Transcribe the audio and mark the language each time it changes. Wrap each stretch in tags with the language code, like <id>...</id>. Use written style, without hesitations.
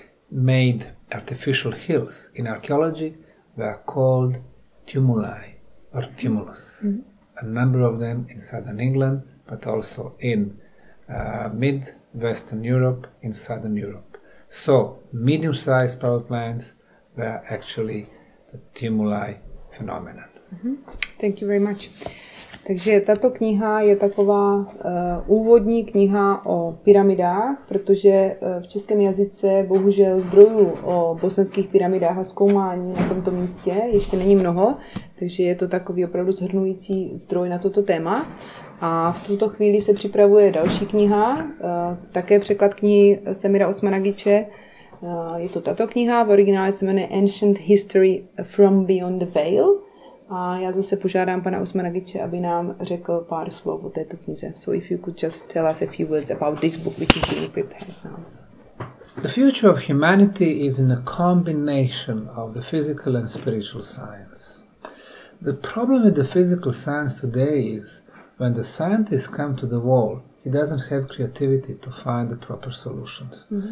<en>made artificial hills in archaeology were called tumuli or tumulus. A number of them in southern England, but also in mid-Western Europe, in southern Europe. So medium-sized power plants were actually the tumuli phenomenon. Thank you very much.</en> <cs>Takže tato kniha je taková úvodní kniha o pyramidách, protože v českém jazyce bohužel zdrojů o bosenských pyramidách a zkoumání na tomto místě ještě není mnoho, takže je to takový opravdu shrnující zdroj na toto téma. A v tuto chvíli se připravuje další kniha, také překlad knihy Semira Osmanagiće. Je to tato kniha, v originále se jmenuje Ancient History from Beyond the Veil. A já zase požádám pana Osmanagiće, aby nám řekl pár slov o této knize.</cs> <en>So if you could just tell us a few words about this book, which is being prepared now. The future of humanity is in a combination of the physical and spiritual science. The problem with the physical science today is when the scientist comes to the wall, he doesn't have creativity to find the proper solutions.</en>